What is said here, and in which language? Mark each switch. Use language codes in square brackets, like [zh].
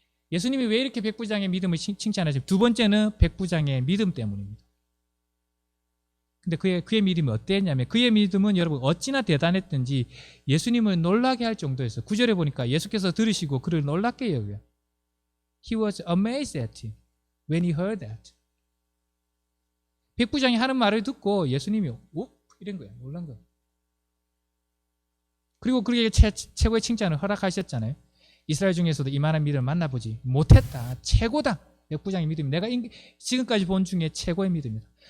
[ko] 예수님이 왜 이렇게 백부장의 믿음을 칭찬하시죠? 두 번째는 백부장의 믿음 때문입니다. 근데 그의 믿음이 어땠냐면 그의 믿음은 여러분 어찌나 대단했든지 예수님을 놀라게 할 정도였어요. 9절에 보니까 예수께서 들으시고 그를 놀랍게 여겨요. [en] He was amazed at him when he heard that. [ko] 백부장이 하는 말을 듣고 예수님이 이런 거예요. 놀란 거예요. 그리고 그에게 최고의 칭찬을 허락하셨잖아요. 이스라엘 중에서도 이만한 믿음을 만나보지 못했다. 최고다. 백부장의 믿음이 내가 지금까지 본 중에 최고의 믿음이다.